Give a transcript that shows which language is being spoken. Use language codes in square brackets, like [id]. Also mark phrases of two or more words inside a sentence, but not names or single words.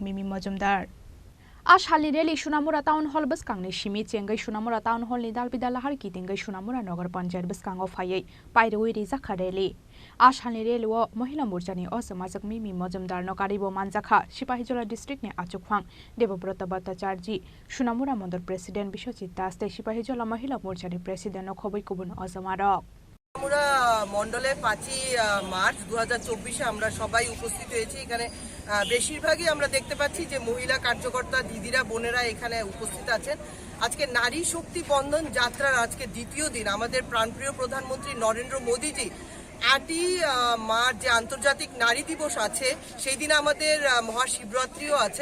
[trp] मिमि मजुमदार आज हालनि रेली सुनामुरा टाउन हल बसकांनि सिमि चेंगै सुनामुरा टाउन हलनि दालबिदा लाहार गिदिंगै सुनामुरा नगर पन्चायत बसकांगाव फायै पायरौइ रिजाखा रेली आज हालनि रेलुआव महिला मोर्चानि अजमाजक मिमि मजुमदार नकारिबो मानजाखा सिपाहीजला डिस्ट्रिक्टनि आचुकफां देबब्रत भट्टाचार्य सुनामुरा मन्दल प्रेसिडेन्ट बिश्वजित दास सिपाहीजला महिला मोर्चानि प्रेसिडेन्ट खबै कुबुन अजमारक [bn] আমরা মন্ডলে 5ই মার্চ 2024 আমরা সবাই উপস্থিত হয়েছি। এখানে বেশিরভাগই আমরা দেখতে পাচ্ছি যে মহিলা কার্যকর্তা দিদিরা বোনেরা এখানে উপস্থিত আছেন। আজকে নারী শক্তি বন্ধন যাত্রার আজকে দ্বিতীয় দিন আমাদের প্রাণপ্রিয় প্রধানমন্ত্রী নরেন্দ্র মোদীজি 8ই মার্চ যে আন্তর্জাতিক নারী দিবস আছে সেই দিন আমাদের মহাশিবরাত্রিও আছে।